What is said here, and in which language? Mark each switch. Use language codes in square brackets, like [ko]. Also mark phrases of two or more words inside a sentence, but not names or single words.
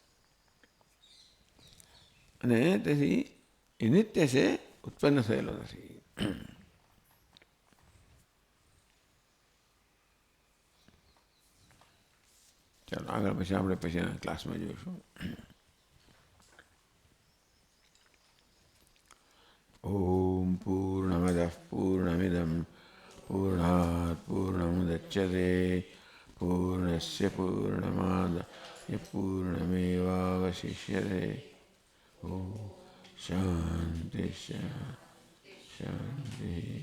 [gu] અને તેથી એ નિત્ય છે ઉત્પન્ન થયેલો નથી ચાલો આગળ પછી આપણે પછીના ક્લાસમાં જોઈશું [sa] ઓમ પૂર્ણમદઃ પૂર્ણમિદં પૂર્ણાત પૂર્ણમુદચ્યતે પૂર્ણસ્ય પૂર્ણમાદાય પૂર્ણમેવાવશિષ્યતે ઓમ शांति शांति।